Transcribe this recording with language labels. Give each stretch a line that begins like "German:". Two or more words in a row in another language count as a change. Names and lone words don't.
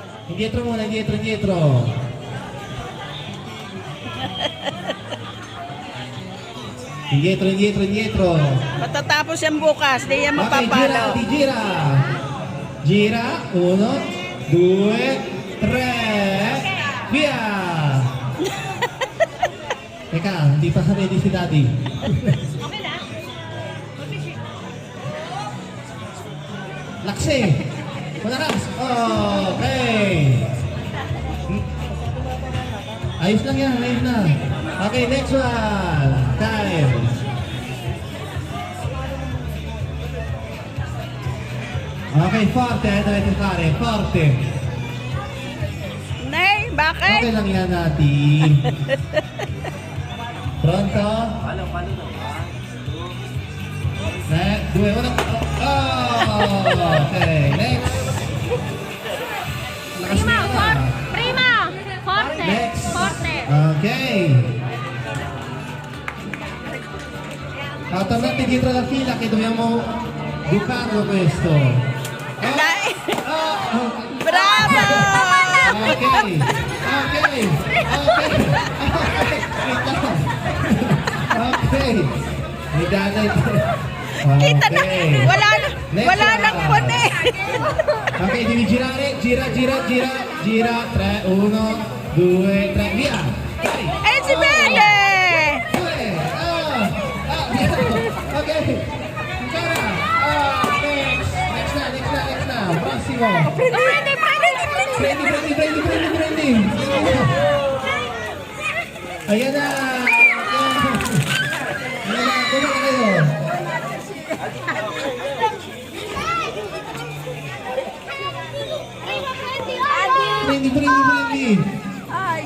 Italian: Indietro muna, indietro, indietro. Indietro, indietro, indietro.
Filipino: Matatapos yan bukas, di yan
Italian: Okay, gira,
Filipino: mapapalo.
Italian: di gira. Gira, 1, 2, 3, via!
Filipino: Teka, hindi pa ready si Daddy. Okay na? Laksi! Malakas! Okay! Ayos lang yan, ayos na.
English: Okay, next one. Time.
Italian: Okay, forte, dovete fare, forte.
Filipino: Nay, bakit? Okay lang yan natin.
Italian: Pronto? Due, uno.
English: Oh, okay, next. Lakas
Italian: Prima,
Filipino: na yan.
Italian: prima! Forte!
English: Next.
Italian: Forte!
English: Okay.
Italian: Tornate dietro la fila che dobbiamo bucarlo questo.
Filipino: Nay! Oh,
Italian: Bravo!
English: okay. Okay. Okay. Okay.
Filipino: May danay. Kita na,
English: Okay.
Filipino: wala nang puti.
Italian: Ok, devi girare, gira, gira, gira, gira, 3, 1, 2, 3, via! Vai!
Filipino: Ay, si Bede!
Italian: Via! Ok, ancora!
Filipino: Next na,
Italian: prossimo! Prendi! Prendi!
Filipino: Ayan na! Kuha na kayo! Prendi! Ay,